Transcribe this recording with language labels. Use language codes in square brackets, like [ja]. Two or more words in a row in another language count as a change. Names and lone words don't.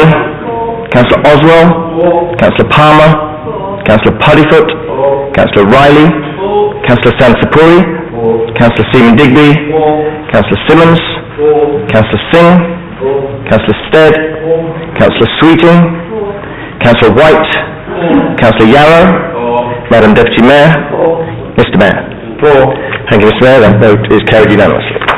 [en] Councillor Oswell. Councillor Palmer. Councillor Puddifoot. Councillor Riley. Councillor Sansapuri. Councillor Stephen Digby. Councillor Simmons. Councillor Singh. Councillor Stead. Councillor Sweeting. Councillor White. Councillor Yarrow. Madam Deputy Mayor. Mr Mayor. Thank you, Mr Mayor. That vote is carried unanimously.